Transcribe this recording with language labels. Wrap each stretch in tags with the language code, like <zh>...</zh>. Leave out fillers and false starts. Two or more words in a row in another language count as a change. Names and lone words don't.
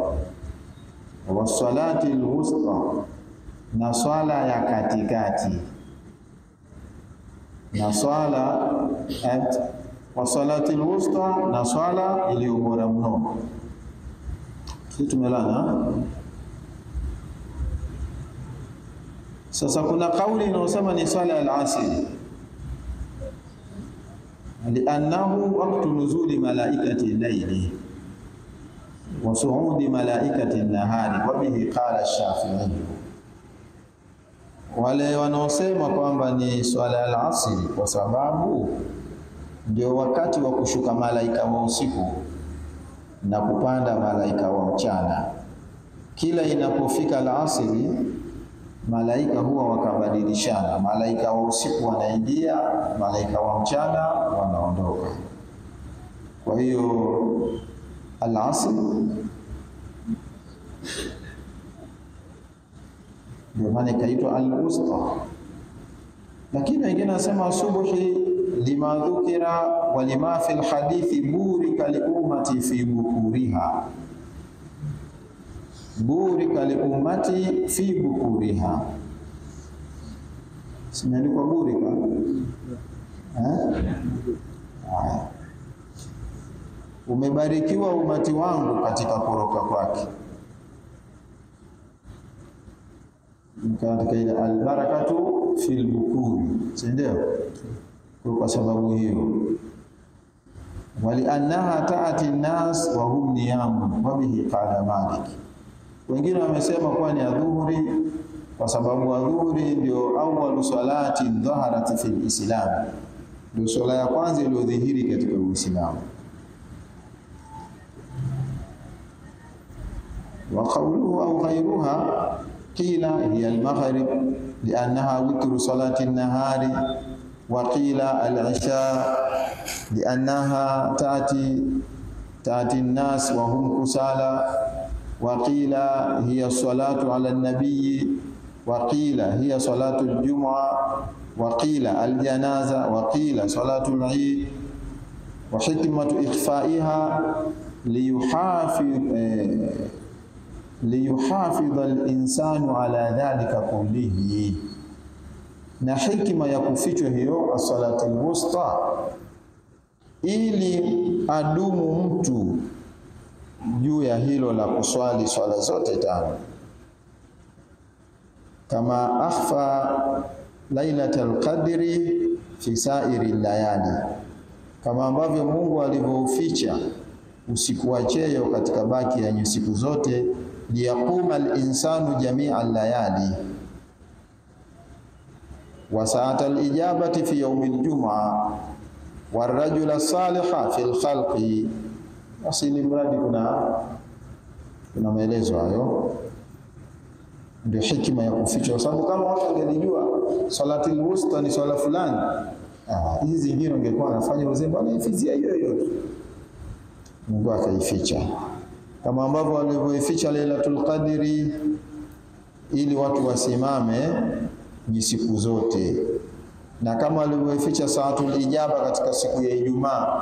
<ar>والصلاة الوسطى,</ar> <sw>na swala ya katikati. na swala</sw> <ar>وصلاة الوسطى,</ar> <sw>na swala iliyo bora mno. Sisi tumelana. Sasa kuna kauli inayosema ni swala</sw> <ar>العصر لأنه وقت نزول ملائكة الليل وصعود ملائكة النهار وبه قال الشافعي.</ar> <sw>Wale wanaosema kwamba ni swala al-asr kwa sababu ndio wakati wa kushuka malaika wa usiku na kupanda malaika wa mchana. Kila inapofika al-asri, malaika huwa wakabadilishana, malaika wa usiku wanaingia, malaika wa mchana wanaondoka. Kwa hiyo al-asr ndio maana ikaitwa al-wusta. Lakini wengine wanasema subuhi</sw> <ar>لما ذكر ولما في الحديث بورك لأمتي في بكورها بورك لأمتي في بكورها, burika li ummati fi bukuriha.</ar> <sw>Simeandikwa burika? Umebarikiwa umati wangu katika kuroka kwake. Katika ile</sw> <ar>البركة في البكور,</ar> <sw>ndio kwa sababu hiyo.</sw> <ar>ولأنها تأتي الناس وهم نيام وبه قال مالك.</ar> <sw>Wengine wamesema kwa ni adhuhuri kwa sababu adhuhuri ndio</sw> <ar>أول صلاة ظهرت في الإسلام,</ar> <sw>ndio swala ya kwanza iliyodhihiri katika Uislamu.</sw> <ar>وقوله أو غيرها قيل هي المغرب لأنها وتر صلاة النهار وقيل العشاء لأنها تأتي الناس وهم كسالى وقيل هي الصلاة على النبي وقيل هي صلاة الجمعة وقيل الجنازة وقيل صلاة العيد. وحكمة إخفائها ليحافظ الإنسان على ذلك كله,</ar> <sw>na hikima ya kufichwa hiyo</sw> <ar>الصلاة الوسطى</ar> <sw>ili adumu mtu juu ya hilo la kuswali swala zote tano.</sw> <ar>كما أخفى ليلة القدر في سائر الليالي,</ar> <sw>kama ambavyo Mungu alivyoficha usiku wa cheo katika baki ya siku zote.</sw> <ar>ليقوم الإنسان جميع الليالي وساعة الإجابة في يوم الجمعة والرجل الصالح في الخلق.</ar> <sw>Asili mradi kuna maelezo hayo, ndio hikima ya kuficha, kwa sababu kama watu wangelijua</sw> <ar>صلاة الوسطى</ar> <sw>ni swala fulani, hizi zingine ungekuwa anafanya uzembe, anaifizia hiyo Mungu akaificha, kama ambavyo walivyoificha Lailatul Qadri ili watu wasimame siku zote, na kama walivyoificha Saatul Ijaba katika siku ya Ijumaa.</sw>